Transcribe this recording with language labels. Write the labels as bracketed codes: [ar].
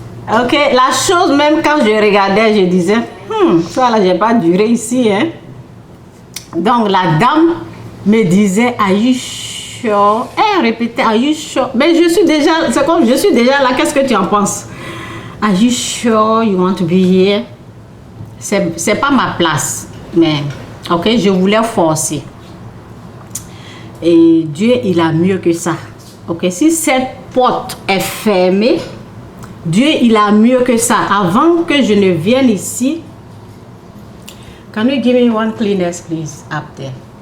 [fr] Ok, la chose, même quand je regardais, je disais, ça là, j'ai pas duré ici, hein. Donc, la dame me disait, [en] Are you sure? [fr] Elle répétait, [en] Are you sure? [fr] Mais je suis déjà, c'est comme, je suis déjà là, qu'est-ce que tu en penses? [en] Are you sure you want to be here? [fr] C'est pas ma place, mais, ok, je voulais forcer. Et Dieu, il a mieux que ça. Ok, si cette porte est fermée, Dieu, il a mieux que ça. Avant que je ne vienne ici, [en] can you give me one Kleenex, please, up there?